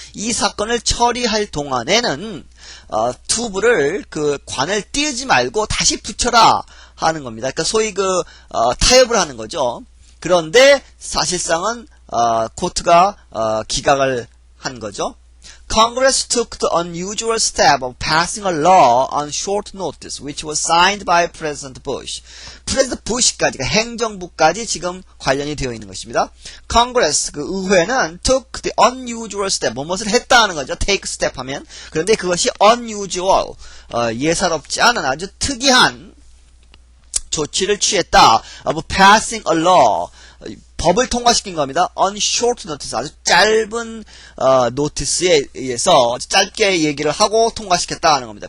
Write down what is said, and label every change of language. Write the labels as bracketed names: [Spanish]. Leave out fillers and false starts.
[Korean] 이 사건을 처리할 동안에는 튜브를 관을 띄우지 말고 다시 붙여라 하는 겁니다. 그러니까 소위 타협을 하는 거죠. 그런데 사실상은 코트가 기각을 한 거죠. [English] Congress took the unusual step of passing a law on short notice, which was signed by President Bush. [Korean] President Bush까지, 행정부까지 지금 관련이 되어 있는 것입니다. [English] Congress, 의회는 took the unusual step, [Korean] 무엇을 했다는 거죠. [English] take step 하면. [Korean] 그런데 그것이 unusual, 예사롭지 않은 아주 특이한 조치를 취했다. [English] of passing a law. [Korean] 법을 통과시킨 겁니다. [English] on short notice [Korean] 아주 짧은 노티스에 의해서 짧게 얘기를 하고 통과시켰다 하는 겁니다.